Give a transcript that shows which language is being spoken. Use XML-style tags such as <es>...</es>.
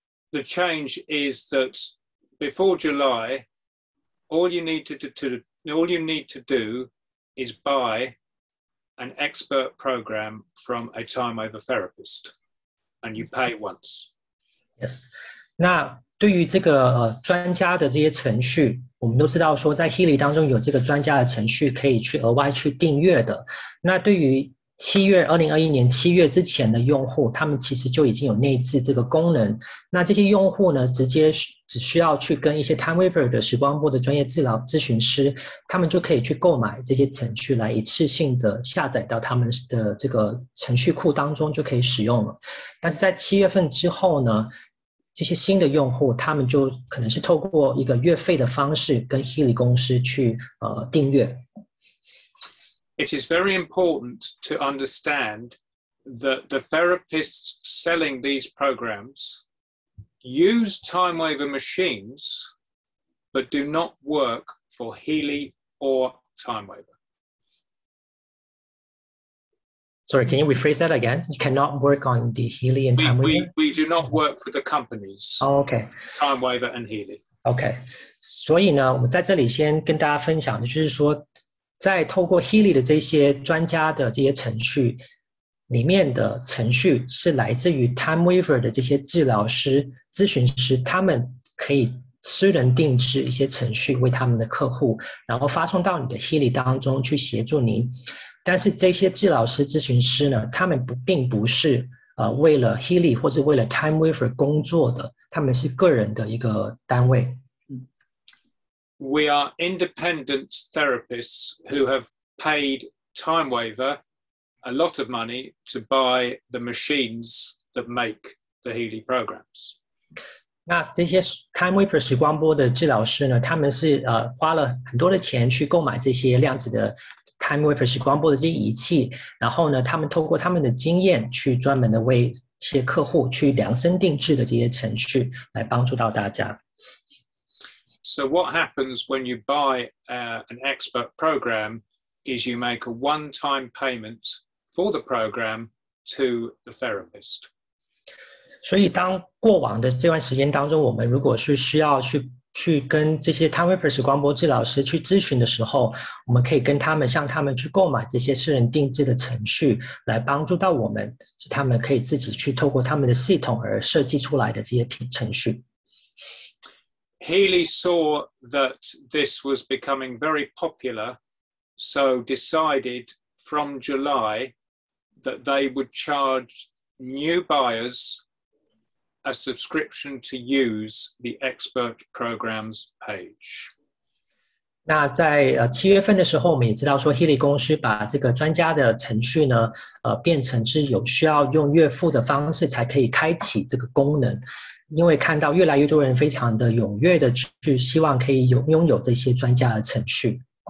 <en>The change is that before July, all you need to do is buy an expert program from a Timewaver therapist, and you pay once. Yes.</en> <zh>那对于这个专家的这些程序，我们都知道说在 Healy 当中有这个专家的程序可以去额外去订阅的。那对于2021年7月之前的用户，他们其实就已经有内置这个功能。那这些用户呢，直接只需要去跟一些 Timewaver 的时光波的专业治疗咨询师，他们就可以去购买这些程序来一次性的下载到他们的这个程序库当中就可以使用了。但是在7月份之后呢，这些新的用户，他们就可能是透过一个月费的方式跟 Healy 公司去订阅。</zh> <en>It is very important to understand that the therapists selling these programs use Timewaver machines, but do not work for Healy or Timewaver. Sorry, can you rephrase that again? You cannot work on the Healy and Timewaver? We do not work for the companies. Oh, okay. Timewaver and Healy.</en> <zh>OK， 所以呢，我们在这里先跟大家分享的就是说，在透过 Healy 的这些专家的这些程序里面的程序是来自于 Timewaver 的这些治疗师、咨询师，他们可以私人定制一些程序为他们的客户，然后发送到你的 Healy 当中去协助您。但是这些治疗师、咨询师呢，他们并不是为了 Healy 或者为了 Timewaver 工作的，他们是个人的一个单位。</zh> <en>We are independent therapists who have paid Timewaver a lot of money to buy the machines that make the Healy programs.</en> <zh>那这些 Timewaver 时光波的治疗师呢，他们是花了很多的钱去购买这些量子的 Timewaver 时光波的这些仪器，然后呢，他们透过他们的经验去专门的为一些客户去量身定制的这些程序来帮助到大家。</zh> <en>So what happens when you buy an expert program is you make a one-time payment for the program to the therapist.</en> <zh>所以当过往的这段时间当中，我们如果是需要去跟这些 Timewaver 时光波治疗师去咨询的时候，我们可以向他们去购买这些私人定制的程序，来帮助到我们，是他们可以自己去透过他们的系统而设计出来的这些程序。</zh> <en>Healy saw that this was becoming very popular, so decided from July that they would charge new buyers a subscription to use the expert programs page.</en> <zh>那在7月份的时候，我们也知道说 Healy 公司把这个专家的程序呢，变成是有需要用月付的方式才可以开启这个功能。因为看到越来越多人非常的踊跃的去希望可以拥有这些专家的程序。</zh>